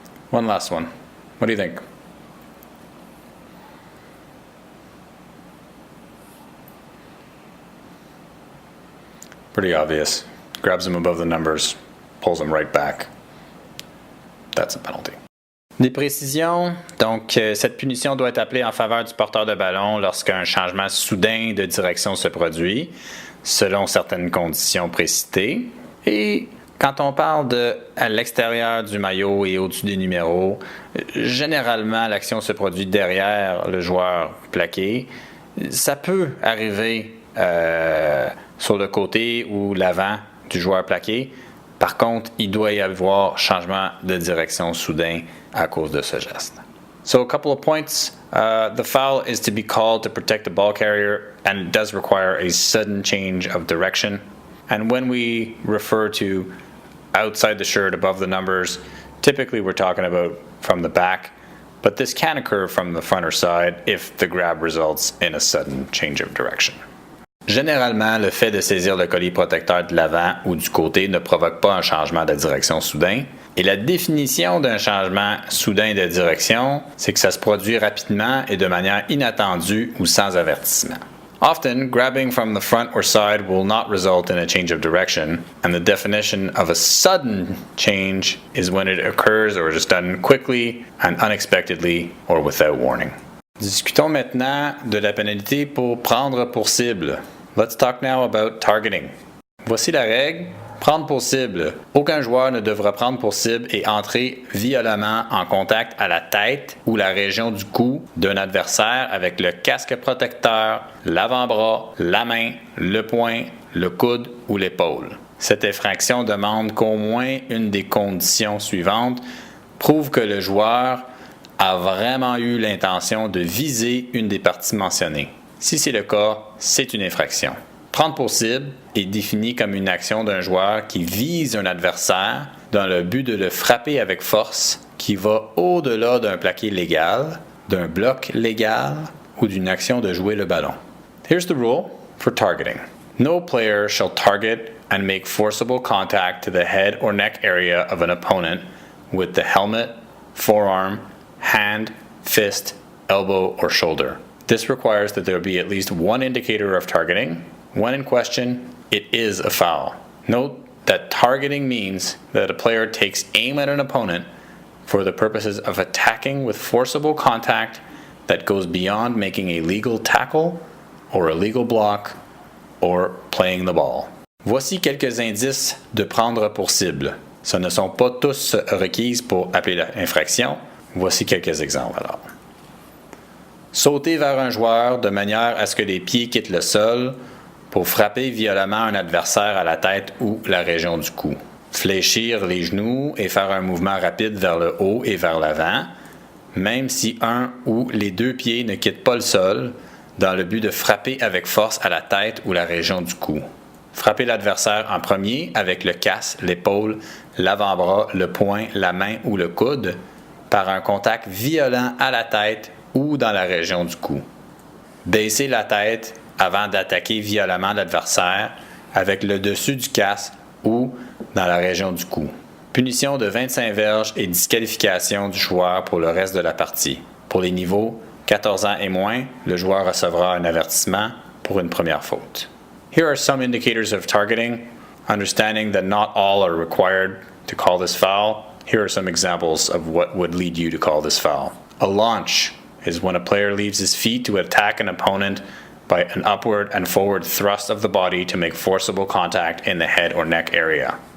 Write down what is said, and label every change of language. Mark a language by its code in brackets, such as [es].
[en] One last one. What do you think? Pretty obvious. Grabs him above the numbers, pulls him right back. That's a penalty. [fr] Des précisions. Donc, cette punition doit être appelée en faveur du porteur de ballon lorsqu'un changement soudain de direction se produit, selon certaines conditions précitées. Et quand on parle de à l'extérieur du maillot et au-dessus des numéros, généralement, l'action se produit derrière le joueur plaqué. Ça peut arriver sur le côté ou l'avant du joueur plaqué. Par contre, il doit y avoir changement de direction soudain à cause de ce geste. [en] So a couple of points. The foul is to be called to protect the ball carrier and it does require a sudden change of direction. And when we refer to outside the shirt, above the numbers, typically we're talking about from the back, but this can occur from the front or side if the grab results in a sudden change of direction. [fr] Généralement, le fait de saisir le collier protecteur de l'avant ou du côté ne provoque pas un changement de direction soudain. Et la définition d'un changement soudain de direction, c'est que ça se produit rapidement et de manière inattendue ou sans avertissement. [en] Often, grabbing from the front or side will not result in a change of direction, and the definition of a sudden change is when it occurs or is done quickly and unexpectedly or without warning. [fr] Discutons maintenant de la pénalité pour prendre pour cible. [en] Let's talk now about targeting. [fr] Voici la règle. Prendre pour cible. Aucun joueur ne devra prendre pour cible et entrer violemment en contact à la tête ou la région du cou d'un adversaire avec le casque protecteur, l'avant-bras, la main, le poing, le coude ou l'épaule. Cette infraction demande qu'au moins une des conditions suivantes prouve que le joueur a vraiment eu l'intention de viser une des parties mentionnées. Si c'est le cas, c'est une infraction. Prendre pour cible est défini comme une action d'un joueur qui vise un adversaire dans le but de le frapper avec force qui va au-delà d'un plaqué légal, d'un bloc légal ou d'une action de jouer le ballon. [en] Here's the rule for targeting. No player shall target and make forcible contact to the head or neck area of an opponent with the helmet, forearm, hand, fist, elbow, or shoulder. This requires that there be at least one indicator of targeting. When in question, it is a foul. Note that targeting means that a player takes aim at an opponent for the purposes of attacking with forcible contact that goes beyond making a legal tackle or a legal block or playing the ball. [fr] Voici quelques indices de prendre pour cible. Ce ne sont pas tous requises pour appeler l'infraction. Voici quelques exemples alors. Sauter vers un joueur de manière à ce que les pieds quittent le sol pour frapper violemment un adversaire à la tête ou la région du cou. Fléchir les genoux et faire un mouvement rapide vers le haut et vers l'avant, même si un ou les deux pieds ne quittent pas le sol, dans le but de frapper avec force à la tête ou la région du cou. Frapper l'adversaire en premier avec le casse, l'épaule, l'avant-bras, le poing, la main ou le coude, par un contact violent à la tête ou dans la région du cou. Baisser la tête avant d'attaquer violemment l'adversaire avec le dessus du casque ou dans la région du cou. Punition de 25 verges et disqualification du joueur pour le reste de la partie. Pour les niveaux 14 ans et moins, le joueur recevra un avertissement pour une première faute. [en] Here are some indicators of targeting. Understanding that not all are required to call this foul, here are some examples of what would lead you to call this foul. A launch is when a player leaves his feet to attack an opponent by an upward and forward thrust of the body to make forcible contact in the head or neck area.